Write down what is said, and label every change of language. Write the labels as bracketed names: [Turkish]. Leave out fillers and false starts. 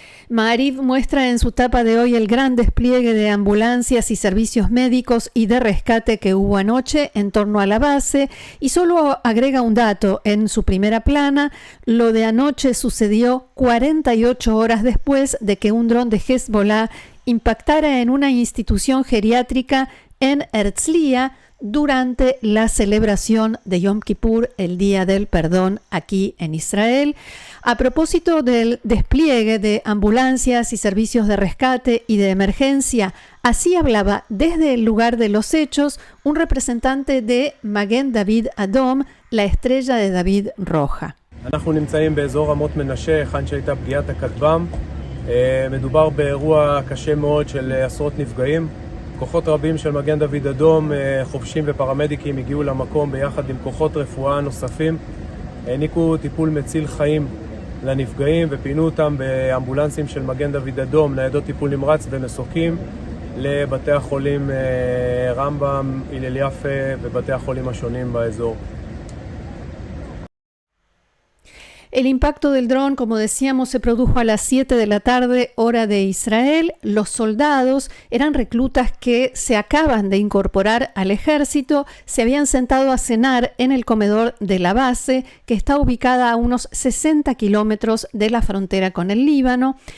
[Spanish] Ma'ariv muestra en su tapa de hoy el gran despliegue de ambulancias y servicios médicos y de rescate que hubo anoche en torno a la base, y solo agrega un dato en su primera plana: lo de anoche sucedió 48 horas después de que un dron de Hezbollah impactara en una institución geriátrica en Herzliya durante la celebración de Yom Kippur, el Día del Perdón, aquí en Israel. A propósito del despliegue de ambulancias y servicios de rescate y de emergencia, así hablaba desde el lugar de los hechos un representante de Magen David Adom, la estrella de David roja. [Hebrew] אנחנו נמצאים באזור רמות מנשה, היכן שהייתה פגיעת הכטב"ם. מדובר באירוע קשה מאוד של עשרות נפגעים. כוחות רבים של מגן דוד אדום, חובשים ופרמדיקים הגיעו למקום ביחד עם כוחות רפואה נוספים. העניקו טיפול מציל חיים לנפגעים ופינו אותם באמבולנסים של מגן דוד אדום, ניידות טיפול נמרץ ומסוקים, לבתי החולים רמב"ם, הלל יפה ובתי החולים השונים באזור. [Spanish] El impacto del dron, como decíamos, se produjo a las 7 de la tarde, hora de Israel. Los soldados eran reclutas que se acaban de incorporar al ejército, se habían sentado a cenar en el comedor de la base, que está ubicada a unos 60 kilómetros de la frontera con el Líbano.